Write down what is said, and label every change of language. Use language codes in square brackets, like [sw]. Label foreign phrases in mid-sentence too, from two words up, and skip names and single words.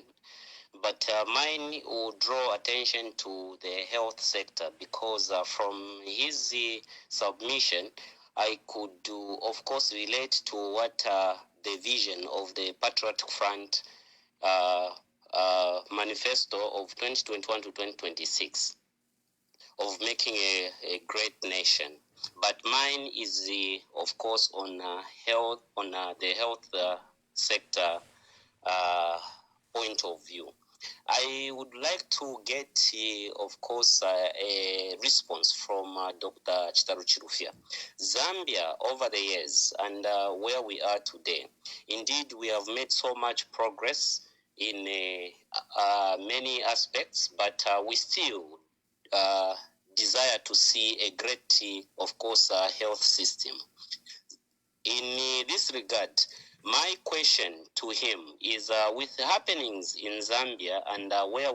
[en] But mine will draw attention to the health sector because from his submission, I could, of course, relate to what the vision of the Patriotic Front manifesto of 2021 to 2026 of making a great nation. But mine is, of course, on health, on the health sector point of view. I would like to get, of course, a response from Dr. Chitalu Chilufya. Zambia, over the years, and where we are today, indeed, we have made so much progress in many aspects, but we still desire to see a great, of course, health system. In this regard, my question to him is with the happenings in Zambia and where